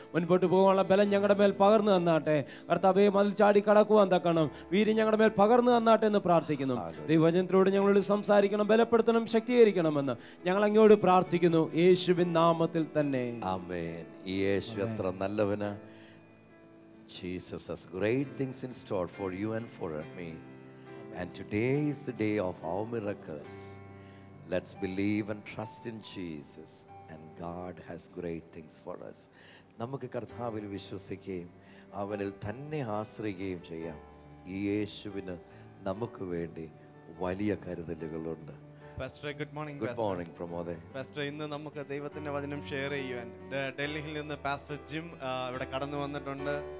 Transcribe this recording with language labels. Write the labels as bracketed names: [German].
[Malayalam] മുൻപോട്ട് പോകാനുള്ള ബലം ഞങ്ങളുടെ മേൽ പകർന്നു തന്നാട്ടെ. കർത്താവേ, മതിൽ ചാടി കടക്കുവാൻ തക്കണം വീര്യം ഞങ്ങളുടെ മേൽ പകർന്നു തന്നാട്ടെ എന്ന് പ്രാർത്ഥിക്കുന്നു. ദൈവവചനത്തിലൂടെ ഞങ്ങളോട് സംസാരിക്കണം, ബലപ്പെടുത്തണം, ശക്തീകരിക്കണമെന്ന് ഞങ്ങൾ അങ്ങോട്ട് പ്രാർത്ഥിക്കുന്നു, യേശുവിൻ നാമത്തിൽ തന്നെ. ആമേൻ. ഈ യേശു എത്ര നല്ലവന്. [English] Jesus has great things in store for you and for me. And today is the day of our miracles. Let's believe and trust in Jesus. And God has great things for us. [Malayalam] നമുക്ക് കർത്താവിൽ വിശ്വസിക്കുകയും അവനിൽ തന്നെ ആശ്രയിക്കുകയും ചെയ്യാം. ഈ യേശുവിന് നമുക്ക് വേണ്ടി വലിയ കരുതലുകളുണ്ട്. [English] Pastor, good morning. Good morning പ്രമോദേ. [Malayalam] Pastor, ഇന്ന് നമുക്ക് ദൈവത്തിന്റെ വചനം ഷെയർ ചെയ്യുവാൻ ഡൽഹിയിൽ നിന്ന് പാസ്റ്റർ ജിം ഇവിടെ കടന്നു വന്നിട്ടുണ്ട്.